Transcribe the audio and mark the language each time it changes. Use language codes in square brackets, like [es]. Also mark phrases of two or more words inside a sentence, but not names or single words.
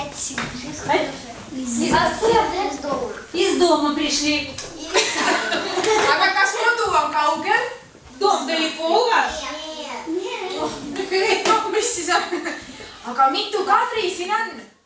[ru] Из дома пришли. [et] Aga kas kodu on kaugel? [ru] Dom далеко у вас? Нет. [et] Mis siis on? Aga mitu Kadri siin on?